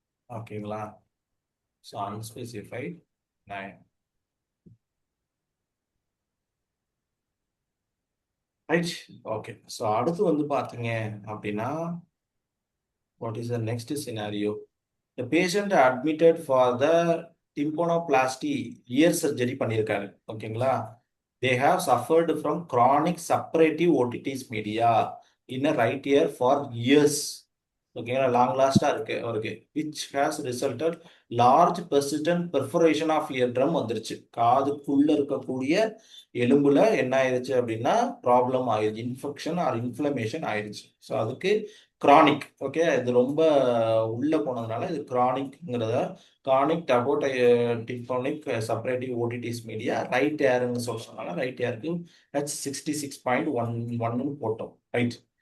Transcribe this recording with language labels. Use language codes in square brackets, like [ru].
[en] ஓகேங்களா? So unspecified 9. Right. Okay. So [ta] அடுத்து வந்து பார்த்தீங்க அப்படின்னா [en] What is the next scenario? The patient admitted for the tympanoplasty ear surgery [ta] பண்ணியிருக்காரு. ஓகேங்களா? [en] They have suffered from chronic suppurative otitis media in a right ear for years. ஓகேங்களா? [ta] Long லாஸ்டா இருக்கு அவருக்கு. [en] Which has resulted large persistent perforation of eardrum [ta] வந்துருச்சு. காதுக்குள்ள இருக்கக்கூடிய எலும்புல என்ன ஆயிருச்சு அப்படின்னா ப்ராப்ளம் ஆயிருச்சு. [en] Infection or inflammation ஆயிருச்சு. So அதுக்கு chronic. [ta] ஓகே, இது ரொம்ப உள்ள போனதுனால இது கிரானிக்ங்கிறத chronic டிம்போனிக் separative otitis media right ஏர்னு சொல்றதுனால ரைட் ஏருக்கு H66.11 போட்டோம். ரைட்.